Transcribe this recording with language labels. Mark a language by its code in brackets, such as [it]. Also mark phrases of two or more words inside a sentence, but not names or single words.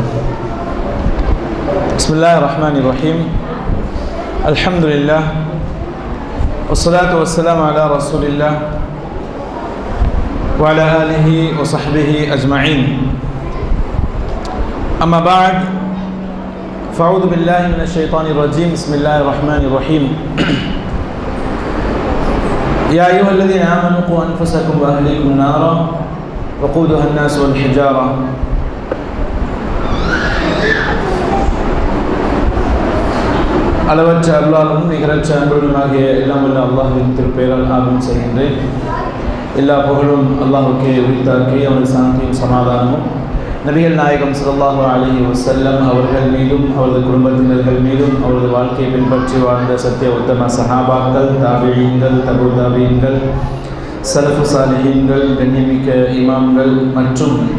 [ar] بسم الله الرحمن الرحيم. الحمد لله والصلاة والسلام على رسول الله وعلى آله وصحبه أجمعين. أما بعد. فأعوذ بالله من الشيطان الرجيم. بسم الله الرحمن الرحيم. يا أيها الذين آمنوا قوا أنفسكم وأهليكم نارا وقودها الناس والحجارة. [ta] அளவற்ற அருளாலும் நிகரற்ற அன்புடனாகிய எல்லாம் வல்ல அல்லாஹ்வின் திருப்பெயரால் ஆரம்பம் செய்கின்றேன். எல்லா புகழும் அல்லாஹ்வுக்கே உரித்தாக்கி அவனது சாந்தியும் சமாதானமும் நபிகள் நாயகம் [ar] صلى الله عليه وسلم [ta] அவர்கள் மீதும் அவரது குடும்பத்தினர்கள் மீதும் அவரது வாழ்க்கையை பின்பற்றி வாழ்ந்த சத்திய உத்தம சஹாபாக்கள், தாபிஈன்கள், தபு தாபிஈன்கள், சலஃபு சாலிஹீன்கள், கண்ணியமிக்க இமாம்கள் மற்றும்